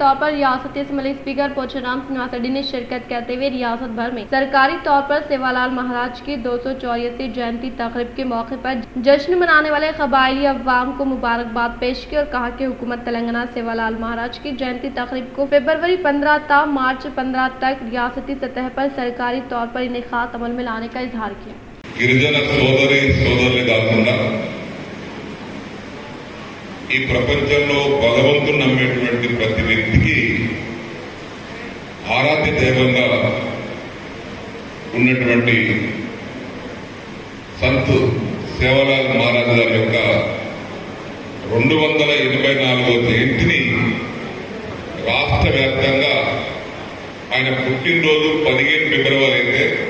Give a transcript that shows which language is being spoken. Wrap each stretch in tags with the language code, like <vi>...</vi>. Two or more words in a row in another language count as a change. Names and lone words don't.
<ur>طور پر ریاستی اسمبلی اسپیکر پوچھرام سرینواس ریڈی نے شرکت کرتے ہوئے ریاست بھر میں سرکاری طور پر سیوا لال مہاراج کی 284 جینتی تقریب کے موقع پر جشن منانے والے قبائلی عوام کو مبارکباد پیش کی اور کہا کہ حکومت تلنگانہ سیوا لال مہاراج کی جینتی تقریب کو فروری 15 تا مارچ 15 تک ریاستی سطح پر سرکاری طور پر انعقاد عمل میں لانے کا اظہار کیا۔</ur> <te>గిరిజన సోదరి సోదరులే కాకుండా ఈ ప్రపంచంలో భగవంతుని నమ్మేటువంటి ప్రతి వ్యక్తికి ఆరాధ్య దైవంగా ఉన్నటువంటి సంత్ సేవలాల్ మహారాజ్ గారి యొక్క 284వ జయంతిని రాష్ట్ర వ్యాప్తంగా ఆయన పుట్టినరోజు 15 ఫిబ్రవరి అయితే</te>